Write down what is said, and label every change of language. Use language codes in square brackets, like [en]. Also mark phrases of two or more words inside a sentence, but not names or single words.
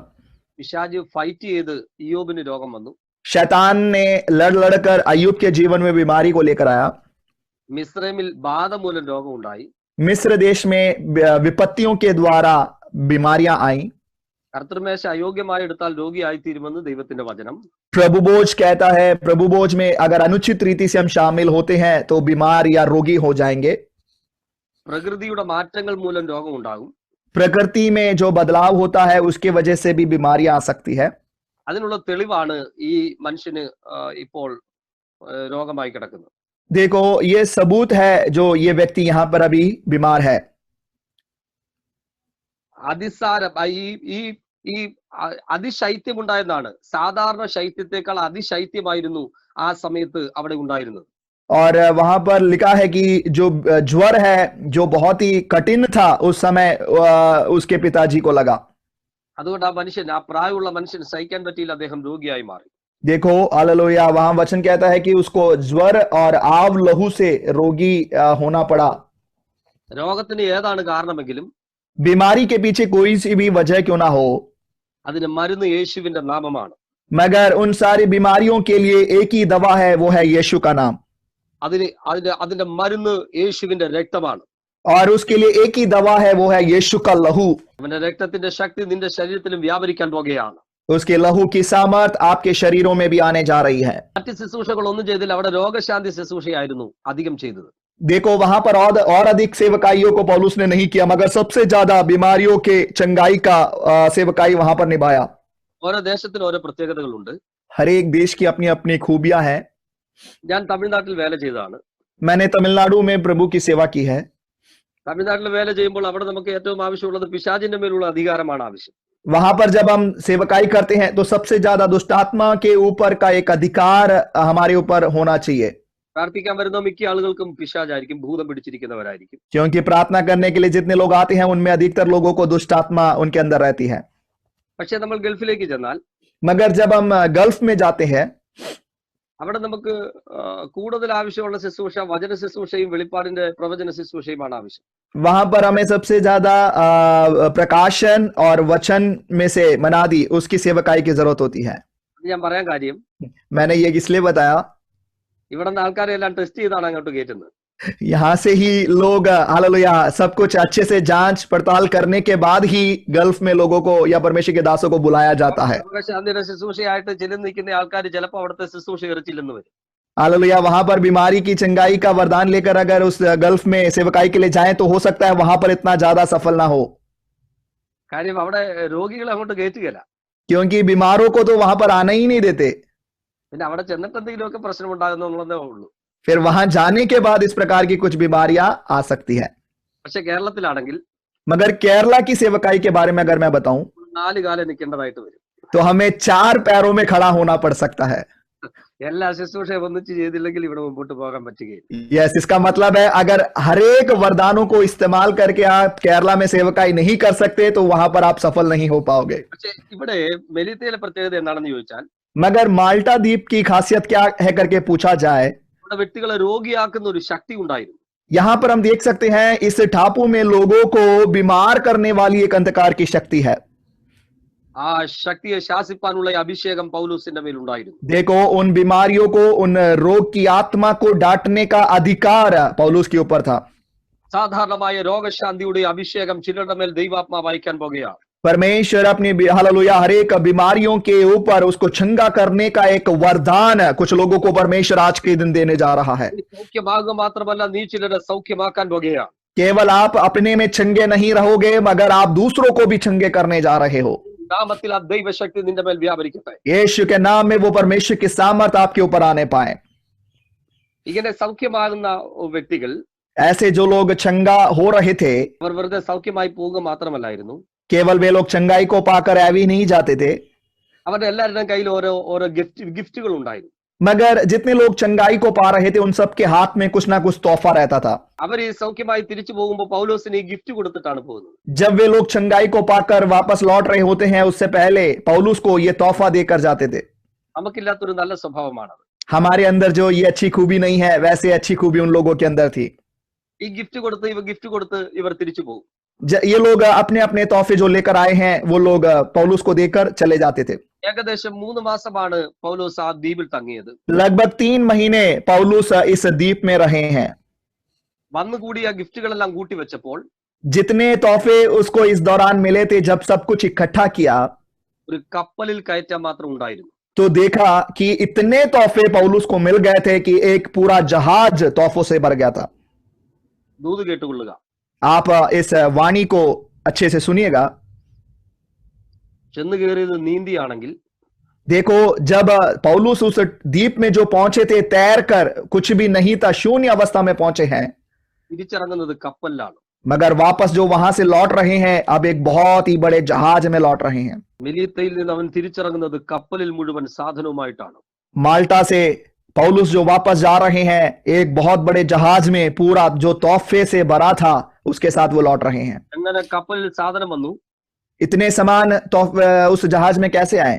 [ml] പിശാച് ഫൈറ്റ് ചെയ്ത് ഇയ്യോബിന് രോഗം വന്നു. [hi] शैतान ने लड़कर अय्यूब के जीवन में बीमारी को लेकर आया. [ml] മിസ്രൈമിൽ ബാധ മൂലം രോഗം ഉണ്ടായി. [hi] मिस्र देश में विपत्तियों के द्वारा बीमारियां आई. [ml] കർത്തൃമേശ അയോഗ്യമായി എടുത്താൽ രോഗിയായി തീരുമെന്ന് ദൈവത്തിന്റെ വചനം. [hi] प्रभु बोझ कहता है, प्रभु बोझ में अगर अनुचित रीति से हम शामिल होते हैं तो बीमार या रोगी हो जाएंगे. [ml] പ്രകൃതിയുടെ മാറ്റങ്ങൾ മൂലം രോഗം ഉണ്ടാകും. [hi] प्रकृति में जो बदलाव होता है उसके वजह से भी बीमारियां आ सकती है. [ml] അതിനുള്ള തെളിവാണ് ഈ മനുഷ്യന് ഇപ്പോൾ രോഗമായി കിടക്കുന്നത്. [hi] देखो ये सबूत है जो ये व्यक्ति यहाँ पर अभी बीमार है. [ml] അതിസാരം ഈ അതിശൈത്യം ഉണ്ടായെന്നാണ്. സാധാരണ ശൈത്യത്തെക്കാൾ അതിശൈത്യമായിരുന്നു ആ സമയത്ത് അവിടെ ഉണ്ടായിരുന്നത്. [hi] और वहां पर लिखा है कि जो ज्वर है जो बहुत ही कठिन था उस समय उसके पिताजी को लगा. [ml] അതുകൊണ്ട് ആ മനുഷ്യൻ, ആ പ്രായമുള്ള മനുഷ്യൻ സഹിക്കാൻ പറ്റിയില്ല, അദ്ദേഹം രോഗിയായി മാറി. [hi] देखो हालेलुया, वहां वचन कहता है कि उसको ज्वर और आव लहू से रोगी होना पड़ा. [ml] രോഗത്തിന് ഏതാണ് കാരണമെങ്കിലും [hi] बीमारी के पीछे कोई सी भी वजह क्यों ना हो, [ml] അതിന് മരുന്ന് യേശുവിന്റെ നാമമാണ്. [hi] मगर उन सारी बीमारियों के लिए एक ही दवा है, वो है यीशु का नाम. [ml] അതിന്റെ മരുന്ന് യേശുവിന്റെ രക്തമാണ്. [hi] और उसके लिए एक ही दवा है, वो है यीशु का लहू. [ml] അവന്റെ രക്തത്തിന്റെ ശക്തി നിന്റെ ശരീരത്തിലും വ്യാപരിക്കാൻ പോകുകയാണ്. [hi] उसके लहू की सामर्थ आपके शरीरों में भी आने जा रही है. [ml] മറ്റ് ശുശ്രൂഷകളൊന്നും ചെയ്തില്ല, അവിടെ രോഗശാന്തി ശുശ്രൂഷയായിരുന്നു അധികം ചെയ്തത്. [hi] देखो वहां पर और अधिक सेवकाइयों को पौलुस ने नहीं किया, मगर सबसे ज्यादा बीमारियों के चंगाई का सेवकाई वहां पर निभाया. [ml] ഓരോ ദേശത്തിന് ഓരോ പ്രത്യേകതകളുണ്ട്. [hi] हर एक देश की अपनी अपनी खूबियां हैं. [ml] ഞാൻ തമിഴ്നാട്ടിൽ വേല ചെയ്തതാണ്. [hi] मैंने तमिलनाडु में प्रभु की सेवा की है. [ml] തമിഴ്നാട്ടിൽ വേല ചെയ്യുമ്പോൾ അവിടെ നമുക്ക് ഏറ്റവും ആവശ്യമുള്ളത് പിശാചിന്റെ മേലുള്ള അധികാരമാണ് ആവശ്യം. [hi] वहां पर जब हम सेवकाई करते हैं तो सबसे ज्यादा दुष्टात्मा के ऊपर का एक अधिकार हमारे ऊपर होना चाहिए. [ml] പ്രാർത്ഥിക്കാൻ വരുന്ന മിക്ക ആളുകൾക്കും പിശാചായിരിക്കും, ഭൂതം പിടിച്ചിരിക്കുന്നവരായിരിക്കും. [hi] क्योंकि प्रार्थना करने के लिए जितने लोग आते हैं उनमें अधिकतर लोगों को दुष्टात्मा उनके अंदर रहती है. [ml] പക്ഷെ നമ്മൾ ഗൾഫിലേക്ക് ചെന്നാൽ, [hi] मगर जब हम गल्फ में जाते हैं [ml] അവിടെ നമുക്ക് കൂടുതൽ ആവശ്യമുള്ള ശുശ്രൂഷ വചന ശുശ്രൂഷയും വെളിപ്പാടിന്റെ പ്രവചന ശുശ്രൂഷയുമാണ് ആവശ്യം. [hi] वहां पर हमें सबसे ज्यादा प्रकाशन और वचन में से मनादी उसकी सेवकाई की जरूरत होती है. [ml] ഞാൻ പറയാൻ കാര്യം, [hi] मैंने ये इसलिए बताया, [ml] ഇവിടെ നിന്ന് ആൾക്കാരെ എല്ലാം ടെസ്റ്റ് ചെയ്താണ് അങ്ങോട്ട് കയറ്റുന്നത്. [hi] यहाँ से ही लोग हालेलुया सब कुछ अच्छे से जांच पड़ताल करने के बाद ही गल्फ में लोगों को या परमेश्वर के दासों को बुलाया जाता है. [ml] രോഗശാന്തിയുടെ ശുശ്രൂഷയായിട്ട് ചെല്ലുന്ന നിൽക്കുന്ന ആൾക്കാർ ചിലപ്പോൾ അവിടുത്തെ ശുശ്രൂഷ ഇറച്ചില്ലെന്ന് വരും. [hi] हालेलुया वहां पर बीमारी की चंगाई का वरदान लेकर अगर उस गल्फ में सेवकाई के लिए जाएं तो हो सकता है वहां पर इतना ज्यादा सफल ना हो, [ml] കാര്യം അവിടെ രോഗികളെ അങ്ങോട്ട് കയറ്റുകയില്ല. [hi] क्योंकि बीमारों को तो वहां पर आना ही नहीं देते. [ml] പിന്നെ അവിടെ ചെന്നിട്ട് എന്തെങ്കിലുമൊക്കെ പ്രശ്നം ഉണ്ടാകുന്നതേ ഉള്ളൂ. [hi] फिर वहां जाने के बाद इस प्रकार की कुछ बीमारियां आ सकती है. [ml] പക്ഷെ കേരളത്തിലാണെങ്കിൽ, [hi] मगर केरला की सेवकाई के बारे में अगर मैं बताऊं [ml] 4 കാലം നിൽക്കേണ്ടതായിട്ട് വരും. [hi] तो हमें 4 पैरों में खड़ा होना पड़ सकता है. [ml] എല്ലാ ശുശ്രൂഷയും ഒന്നിച്ച് ചെയ്തില്ലെങ്കിൽ ഇവിടെ മുമ്പോട്ട് പോകാൻ പറ്റുകയില്ല. [hi] यस, इसका मतलब है अगर हर एक वरदानों को इस्तेमाल करके आप केरला में सेवकाई नहीं कर सकते तो वहां पर आप सफल नहीं हो पाओगे. [ml] പക്ഷെ ഇവിടെ മെലിത്തയിലെ പ്രത്യേകത എന്താണെന്ന് ചോദിച്ചാൽ, [hi] मगर माल्टा द्वीप की खासियत क्या है करके पूछा जाए, [ml] ഇവിടെ വ്യക്തികളെ രോഗിയാക്കുന്ന ഒരു ശക്തി ഉണ്ടായിരുന്നു. [hi] यहाँ पर हम देख सकते हैं इस टापू में लोगों को बीमार करने वाली एक अंधकार की शक्ति है. [ml] ആ ശക്തിയെ ശാസിപ്പാനുള്ള അഭിഷേകം പൗലോസിന്റെ മേൽ ഉണ്ടായിരുന്നു. [hi] देखो उन बीमारियों को, उन रोग की आत्मा को डांटने का अधिकार पौलुस के ऊपर था. [ml] സാധാരണമായ രോഗശാന്തിയുടെ അഭിഷേകം ചിലരുടെ മേൽ ദൈവാത്മാവ് അയക്കാൻ പോകുകയാണ്. [hi] परमेश्वर अपनी हालेलुया हर एक बीमारियों के ऊपर उसको छंगा करने का एक वरदान कुछ लोगों को परमेश्वर आज के दिन देने जा रहा है. [ml] സൗഖ്യമാകുക മാത്രമല്ല, നീ ചിലരെ സൗഖ്യമാക്കാൻ പോകുകയാണ്. [hi] केवल आप अपने में छंगे नहीं रहोगे, मगर आप दूसरों को भी छंगे करने जा रहे हो. [ml] നാമത്തിൽ ആ ദൈവശക്തി നിന്റെ മേൽ വ്യാപരിക്കട്ടെ. [hi] यीशु के नाम में वो परमेश्वर की सामर्थ आपके ऊपर आने पाए. [ml] ഇങ്ങനെ സൗഖ്യമാകുന്ന വ്യക്തികൾ, [hi] ऐसे जो लोग छंगा हो रहे थे, [ml] അവർ വെറുതെ സൗഖ്യമായി പോവുക മാത്രമല്ലായിരുന്നു, [hi] केवल वे लोग छंगाई को पाकर ऐवी नहीं जाते थे, [ml] അവരുടെ എല്ലാവരുടെയും കയ്യിൽ ഓരോ ഗിഫ്റ്റുകൾ ഉണ്ടായിരുന്നു. [hi] मगर जितने लोग छंगाई को पा रहे थे उन सबके हाथ में कुछ ना कुछ तोहफा रहता था. [ml] അവർ ഈ സൗഖ്യമായി തിരിച്ചു പോകുമ്പോൾ പൗലോസിന് ഈ ഗിഫ്റ്റ് കൊടുത്തിട്ടാണ് പോകുന്നത്. [hi] जब वे लोग छंगाई को पाकर वापस लौट रहे होते हैं उससे पहले पौलुस को ये तोहफा देकर जाते थे. [ml] നമുക്കില്ലാത്തൊരു നല്ല സ്വഭാവമാണത്. [hi] हमारे अंदर जो ये अच्छी खूबी नहीं है, वैसे अच्छी खूबी उन लोगों के अंदर थी. [ml] ഈ ഗിഫ്റ്റ് കൊടുത്ത് ഇവർ തിരിച്ചു പോകും. [hi] ये लोग अपने अपने तोहफे जो लेकर आए हैं वो लोग पौलुस को देकर चले जाते थे. [ml] ഏകദേശം 3 മാസമാണ് പൗലോസ് ആ ദ്വീപിൽ തങ്ങിയത്. [hi] लगभग 3 महीने पौलुस इस द्वीप में रहे हैं. [ml] വന്നുകൂടിയ ഗിഫ്റ്റുകളെല്ലാം കൂട്ടി വെച്ചപ്പോൾ [hi] जितने तोहफे उसको इस दौरान मिले थे, जब सब कुछ इकट्ठा किया [ml] ഒരു കപ്പലിൽ കയറ്റാൻ മാത്രം ഉണ്ടായിരുന്നു. [hi] तो देखा कि इतने तोहफे पौलुस को मिल गए थे कि एक पूरा जहाज तोहफों से भर गया था. [ml] ദൂത് കേട്ടുകൊള്ളുക. [hi] आप इस वाणी को अच्छे से सुनिएगा. [ml] ചെന്ന് കയറിയത് നീന്തിയാണെങ്കിൽ [hi] देखो, जब पौलुस उस द्वीप में जो पहुंचे थे तैर कर, कुछ भी नहीं था, शून्य अवस्था में पहुंचे हैं, [ml] തിരിച്ചിറങ്ങുന്നത് കപ്പലിലാണ്. [hi] मगर वापस जो वहां से लौट रहे हैं अब एक बहुत ही बड़े जहाज में लौट रहे हैं. [ml] മെലീത്തയിൽ നിന്ന് അവൻ തിരിച്ചിറങ്ങുന്നത് കപ്പലിൽ മുഴുവൻ സാധനവുമായിട്ടാണ്. [hi] माल्टा से पौलुस जो वापस जा रहे हैं एक बहुत बड़े जहाज में पूरा जो तोहफे से भरा था उसके साथ वो लौट रहे हैं. [ml] അങ്ങനെ കപ്പലിൽ സാധനം വന്നു. [hi] इतने सामान उस जहाज में कैसे आए?